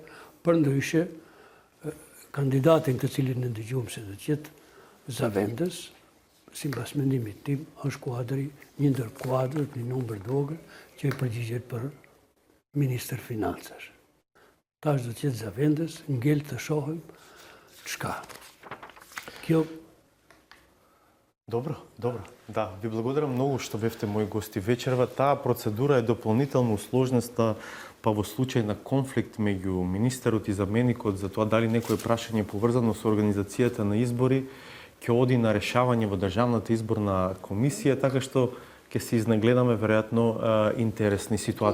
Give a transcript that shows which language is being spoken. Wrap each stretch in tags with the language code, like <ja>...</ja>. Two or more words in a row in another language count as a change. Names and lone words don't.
<sq>Përndryshe, kandidatin të cilin në dëgjumë se do të jetë Zavendës, sipas mendimit tim, është kuadri, një ndër kuadrët, një numër të vogël, që i përgjigjet për ministër financash. Tash do të jetë Zavendës, ngel të shohim çka. Kjo</sq> <mk>Добро. Да, ви благодарам многу што бевте мои гости вечерва. Таа процедура е дополнително усложнеста, па во случај на конфликт меѓу министерот и заменикот за тоа дали некое прашање поврзано со организацијата на избори ќе оди на решавање во Државната изборна комисија, така што ќе се изнагледаме веројатно интересни ситуации.</mk>